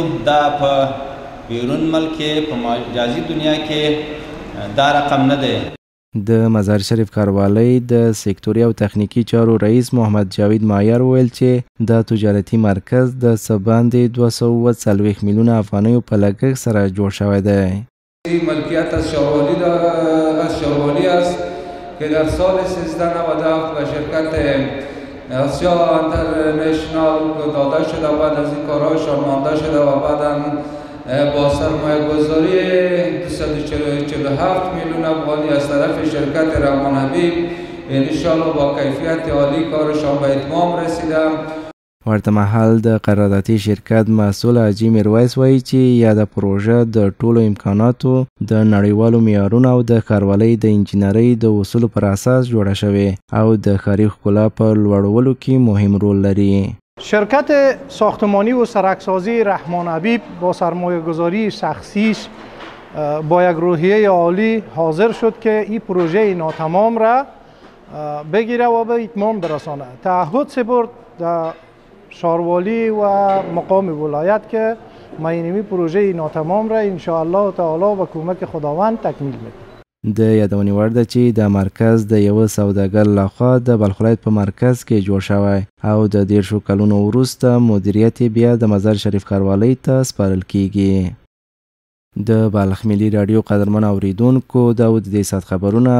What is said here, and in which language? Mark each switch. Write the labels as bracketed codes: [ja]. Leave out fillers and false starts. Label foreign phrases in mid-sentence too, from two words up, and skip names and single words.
[ps] دا په بیرون ملک کې په مجازي دنیا کې دا رقم نه دی. د مزار شریف ښاروالۍ د سکتوري او تخنیکي چارو رئیس محمد جاوید مایر وویل چې دا تجارتي مرکز د څه باندې 240 میلیونه افغانیو په لګښت سره جوړ شوی دی. [fa] ملکیت از شهروالی است که در سال 1397 به شرکت آسیا انترنشنال داده شده و بعد از این کارهایشان مانده شده و بعدا با سرمایه گذاری 247 میلیون افغانی از طرف شرکت رحمان حبیب انشاءالله با کیفیت عالی کارشان به اتمام رسیده. [ps] ورته مهال د قراردادي شرکت مسؤل حاجي میرویس وایي چې یاده پروژه د ټولو امکاناتو د نړیوالو معیارونو او د ښاروالۍ د انجینرۍ د اصولو پر اساس جوړه شوې او د ښاري ښکلا په لوړولو کې مهم رول لري. [fa] شرکت ساختمانی و سرکسازی رحمان حبیب با سرمایه گذاری شخصیش با یک روحیه عالی حاضر شد که این پروژه ناتمام را بگیره و به اتمام برسانه. تعهد سپرد در شهروالی و مقام ولایت که ما اینمی پروژه ناتمام را انشاءالله تعالی با کمک خداوند تکمیل میکنیم. [ps] د یادونې وړ ده چې دا مرکز د یوه سوداګر لخوا د بلخ ولایت په مرکز کې جوړ شوی او د 10 کلونو وروسته مدیریت بیا د مزار شریف ښاروالۍ ته سپارل کیږي. د بلخ ملي راډیو قدرمن اوریدونکو دا و د دې ساعت خبرونه.